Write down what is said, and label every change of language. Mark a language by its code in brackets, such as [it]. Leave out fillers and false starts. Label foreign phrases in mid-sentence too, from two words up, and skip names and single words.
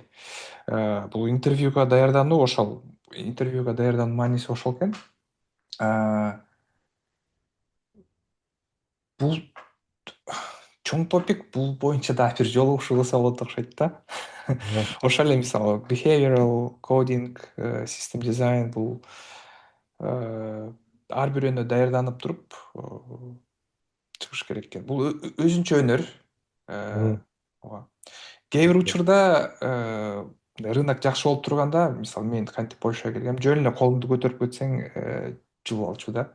[ky] Бул интервьюга даярдануу мааниси ошол экен. Бул чоң топик, бул боюнча дагы бир жолугушуу кылса болот окшойт да. Ошол эле мисалы [en] behavioral coding, system design [ky] бул ар бирөөнө даярданып туруп чыгыш керек экен. Бул өзүнчө өнөр. Ооба. Кээ бир учурда рынок жакшы болуп турганда, мисалы мен кантип Польшага келгем, жөн эле колуңду көтөрүп кетсең жылып алчу да.